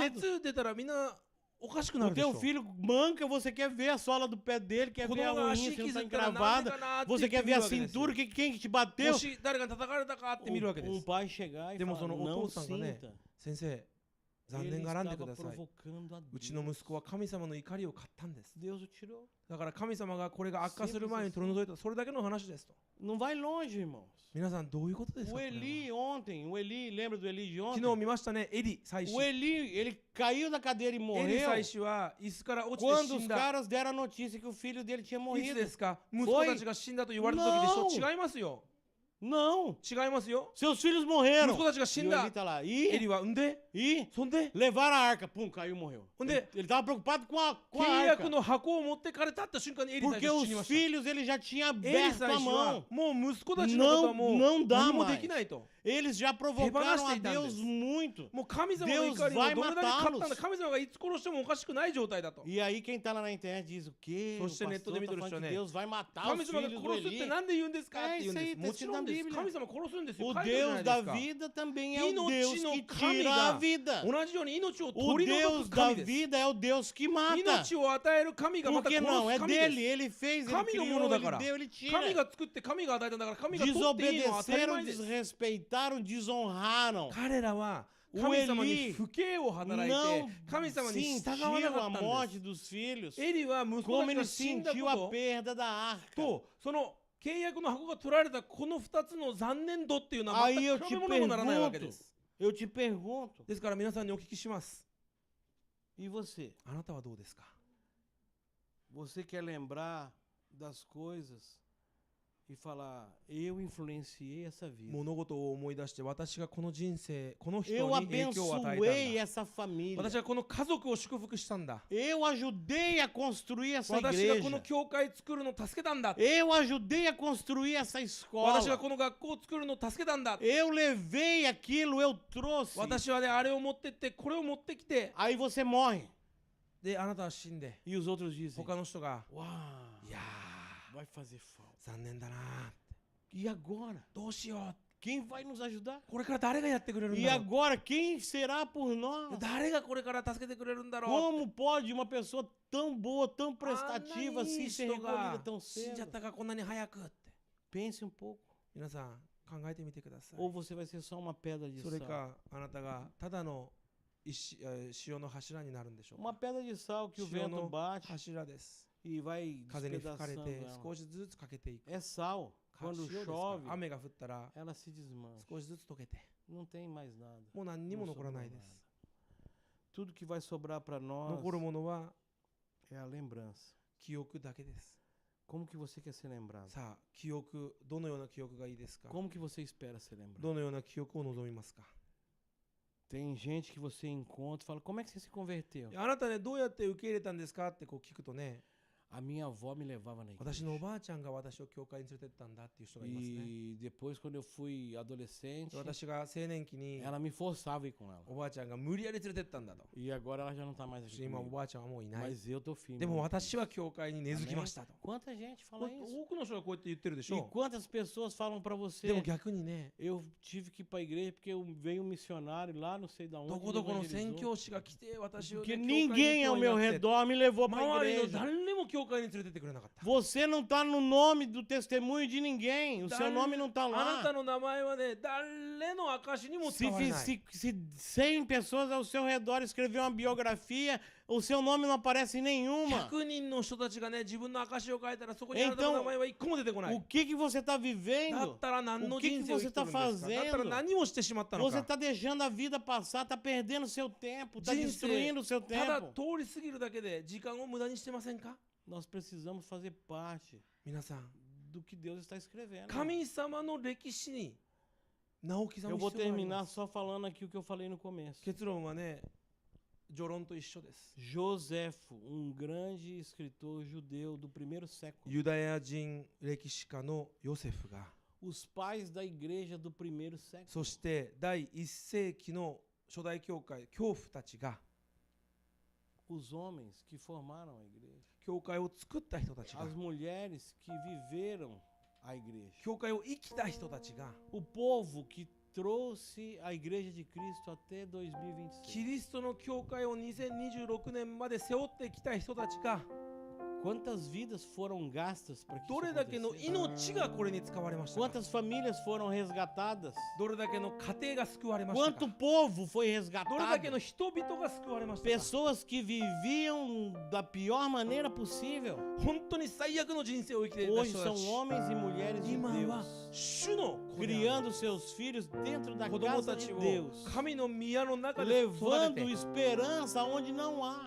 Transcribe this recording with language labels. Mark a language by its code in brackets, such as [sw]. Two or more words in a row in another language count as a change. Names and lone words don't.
[ja] 熱出たらみんなおかしくな [pt] O [ja] るでしょ。 [pt] teu filho manca, você quer ver a sola do pé dele, quer [ja] 子 [pt] ver a [ja] 供が [pt] unha [ja] 足 [pt] se não [ja] 傷 [pt] está [ja] ったらなんで [pt] encravada. [ja] かなって言 [pt] Você [ja] って [pt] quer [ja] 見 [pt] ver [ja] る [pt] a [ja] わけですよ。 [pt] cintura, quem que te bateu? [ja] もし誰が叩かれたかって見るわけです。 [pt] pai chegar e [ja] でも [pt] falar, [ja] そのお [pt] não [ja] 父さんがね、 [pt] sinta. [ja] 先生、残 [pt] Ele [ja] 念がらんで [pt] estava [ja] ください。 [pt] provocando a [ja] うちの [pt] Deus. [ja] 息子は神様の怒りを買ったんです。 [pt] Deus o tirou. [ja] だから神様がこれが悪化する前に取り除いた、それだけの話ですと。 [pt] Não vai longe, irmãos. [ja] 皆さんどういうことですか [pt] O [ja] これは [pt] Eli ontem, o Eli, lembra do Eli de [ja] 昨 [pt] ontem? [ja] 日見ましたね、エリ祭司。 [pt] O Eli, ele caiu da cadeira e [ja] エリ [pt] morreu [ja] 祭司は椅子から落ちて [pt] quando [ja] 死 [pt] os [ja] んだ。 [pt] caras deram a notícia que o filho dele tinha [ja] いつ [pt] morrido. [ja] ですか？息子たちが死んだと言われた時でしょ。違いますよ。 [pt] Não, [ja] 違いますよ。 [pt] seus filhos morreram. [ja] 息子たちが死 [pt] E [ja] ん [pt] o [ja] だ [pt] Eli。tá lá. [ja] エリは産んで、 [pt] E [ja] そんで [pt] levaram a arca. Pum, caiu e morreu. Onde? Ele tava preocupado com a [ja] 契 [pt] arca. [ja] 約の箱を持ってかれたって瞬間にエリ祭 [pt] Porque [ja] 司死にま [pt] os [ja] した。 [pt] filhos ele já tinha [ja] エリ [pt] aberto [ja] 祭 [pt] a [ja] 司は [pt] mão. [ja] もう息子たちのことはもう [pt] Não dá [ja] 何も [pt] mais. [ja] できないと。 [pt] Eles já provocaram a Rebanhaste Deus Deus. muito. [ja] もう神様の怒りを [pt] Deus [ja] どれだ [pt] vai [ja] け買ったん [pt] matá-los. [ja] だ。神様がいつ殺してもおかしくない状態だと。 [pt] E aí quem tá lá na internet diz o quê? O Você pastor nem todo tá mundo falando que né? Deus vai matar [ja] 神 [pt] os [ja] 様が [pt] filhos do [ja] 殺すって [pt] Eli. [ja] なんで言うんですかって言うんです。 [pt] É isso aí、 [ja] もちろんです。 [pt] Bíblia. [ja] 神様殺すんですよ。 [pt] O [ja] 書いてあるじゃ [pt] Deus [ja] ない [pt] da [ja] ですか。 [pt] vida também é o Deus [ja] 命の [pt] que [ja] 神 [pt] tira a [ja] が [pt] vida. [ja] 同じように命を [pt] O [ja] 取り除 [pt] Deus [ja] く [pt] da [ja] 神です。 [pt] vida é o Deus que mata. [ja] 命を与える神がま [pt] Por [ja] た [pt] que [ja] 殺 [pt] não? É [ja] す神 [pt] dele. [ja] で [pt] Ele fez, ele [ja] 神のも [pt] criou, [ja] のだ [pt] ele [ja] から。 [pt] deu, ele [ja] す。 [pt] tira. [ja] 神が作って神が与えたんだから神が取っていいのは当たり [pt] Desobedeceram, [ja] 前です。 [pt] desrespeitaram, desonraram. [ja] 彼らは [pt] O [ja] 神様に [pt] Eli [ja] 不敬を働い [pt] Não [ja] て神様に従わ [pt] sentiu [ja] なか [pt] a [ja] ったん [pt] morte [ja] です。 [pt] dos filhos [ja] エリは息子 [pt] como [ja] たち [pt] ele [ja] が死んだ [pt] sentiu [ja] こ [pt] a [ja] と [pt] perda da arca. [ja] とその契約の箱が取られたこの2つの残念度っていうのは [pt] Aí [ja] 全 [pt] eu [ja] く [pt] te [ja] 比べ物にもならないわけで [pt] pergunto, [ja] す。 [pt] eu te pergunto, [ja] ですから皆さんにお聞きします。 [pt] e você? [ja] あなたはどうですか？ [pt] Você quer lembrar das coisas e falar, eu influenciei essa vida. [ja] 物事を思い出して私がこの人生この人 [pt] Eu [ja] に影響を与えたん [pt] abençoei [ja] だ。 [pt] essa família. [ja] 私はこの家族を祝福したんだ。 [pt] Eu ajudei a construir essa [ja] 私がこの [pt] igreja. [ja] 教会作るのを助けたんだ。 [pt] Eu ajudei a construir essa [ja] 私が [pt] escola. [ja] この学校を作るのを助けたんだ。 [pt] Eu levei aquilo, eu trouxe. [ja] 私はねあれを持ってってこれを持ってきて [pt] Aí você morre. [ja] であなたは死んで [pt] E os outros dizem, [ja] 他の人が [pt] uau, [ja] いや [pt] vai fazer falta. [ja] ー残念だな [pt] E agora? [ja] どうしよう [pt] Quem vai nos ajudar? [ja] これから誰がやってくれるん [pt] E [ja] だろう [pt] agora, quem será por nós? [ja] 誰がこれから助けてくれるんだろう [pt] Como pode uma pessoa tão boa, tão [ja] あんな [pt] prestativa [ja] にいい [pt] assim ser [ja] 人 [pt] recolhida [ja] が [pt] tão [ja] 死んじゃっ [pt] cedo? [ja] たかこんなに早くって [pt] Pense um pouco. [ja] 皆さん考えてみてください [pt] Ou você vai ser só uma pedra de [ja] それ [pt] sal. [ja] かあなたがただの潮の柱になるんでしょう [pt] Uma [ja] か [pt] pedra de sal que o [ja] 潮 [pt] vento [ja] の [pt] bate [ja] 柱です [pt] e vai [ja] 風に吹かれ [pt] despedaçando [ja] て [pt] ela. [ja] 少しずつかけていく [pt] É sal. [ja] か [pt] Quando [ja] 塩ですから [pt] chove, [ja] 雨が降ったら [pt] ela se desmancha. [ja] 少しずつ溶けて [pt] Não tem mais nada. [ja] もう何にも [pt] Não [ja] 残ら [pt] sobrou [ja] ないで [pt] nada. [ja] す [pt] Tudo que vai sobrar para nós [ja] 残るものは [pt] é a lembrança. [ja] 記憶だけです [pt] Como que você quer ser lembrado? [ja] さあ記憶どのような記憶がいいですか [pt] Como que você espera ser lembrado? [ja] どのような記憶を望みますか [pt] Tem gente que você encontra e fala, como é que você se converteu? [ja] あなたね、どうやって受け入れたんですかってこう聞くとね、 [pt] A minha avó me levava na [ja] 私のお [pt] igreja. [ja] ばあちゃんが私を教会に連れてったんだっていう人がいますね。 [pt] E depois, quando eu fui adolescente, [ja] 私が青年期に [pt] ela me forçava a ir com ela. [ja] おばあちゃんが無理やり連れてったんだと。 [pt] E agora ela já não tá mais [ja] そして [pt] aqui [ja] 今お [pt] comigo. [ja] ばあちゃんはもういない。 [pt] Mas eu tô firme. [ja] でも [pt] nisso. [ja] 私は教会に根付きましたと。 [pt] Quanta gente fala isso? [ja] 多くの人がこうやって言ってるでし [pt] E [ja] ょ。 [pt] quantas pessoas falam pra [ja] でも [pt] você, [ja] 逆にね、 [pt] eu tive que ir pra igreja porque veio um missionário lá, não sei da [ja] ど [pt] onde, [ja] こ [pt] me [ja] どこの宣 [pt] evangelizou. [ja] 教師が来て私を、ね、 [pt] Porque [ja] 教会に [pt] ninguém ao [ja] 教 [pt] meu [ja] 員になって [pt] redor me levou pra [ja] 周りの [pt] igreja. [ja] 誰も教会に連れてってくれなかった。 [pt] Você não tá no nome do testemunho de ninguém. O seu nome não tá [ja] あなた [pt] lá. [ja] の名前はね、誰の証にも [pt] Se, [ja] 使われない [pt] se 100 pessoas ao seu redor escrever uma biografia, o seu nome não aparece em nenhuma. [ja] 100 人の人たちがね、自分の証を書いたらそこにあなたの名前は一個も出てこない。 [pt] O que você tá [ja] だ [pt] vivendo? [ja] ったら何の [pt] O que [ja] 人生を生きてるんですか。 [pt] você tá [ja] だったら [pt] fazendo? [ja] 何をしてしまったの [pt] Você [ja] か。 [pt] tá deixando a vida passar, tá perdendo seu tempo, tá [ja] 人生 [pt] destruindo o seu [ja] ただ [pt] tempo. [ja] 通り過ぎるだけで時間を無駄にしてませんか。 [pt] Nós precisamos fazer parte [ja] 皆さん、 [pt] do que Deus está escrevendo. [ja] 神様の歴史に名を刻む必 [pt] Eu [ja] 要 [pt] vou [ja] がありま [pt] terminar [ja] す。 [pt] só falando aqui o que eu falei no começo. [ja] 結論はね、序論と一緒です。 [pt] Joséfo, um grande escritor judeu do primeiro século. [ja] ユダヤ人歴史家のヨセフが、 [pt] Os pais da igreja do primeiro século. [ja] そして第1世紀の初代教会、教父たちが、 [pt] Os homens que formaram a igreja. [ja] 教会を作った人たちが、 [pt] As mulheres que viveram a igreja. [ja] 教会を生きた人たちが、 [pt] O povo que trouxe a igreja de Cristo até 2026. [ja] キリストの教会を2026年まで背負ってきた人たちが、 [pt] Quantas vidas foram gastas para que [ja] ど [pt] isso [ja] れだけの [pt] acontecesse? [ja] 命がこれに使われましたか。 [pt] Quantas famílias foram resgatadas? [ja] どれだけの家庭が救われましたか。 [pt] Quanto povo foi [ja] どれだけ [pt] resgatado? [ja] の人々が救われましたか。 [pt] Pessoas que viviam da pior maneira possível. [ja] 本当に最悪の人生を生きていた [pt] Hoje [ja] 人た [pt] são [ja] ち、 [pt] homens e mulheres de [ja] 今は [pt] Deus, [ja] 主の子である [pt] criando seus filhos dentro da [ja] 子供 [pt] casa [ja] た [pt] de [ja] ちを [pt] Deus, [ja] 神の宮の中で育て [pt] levando [ja] て、 [pt] esperança onde não há,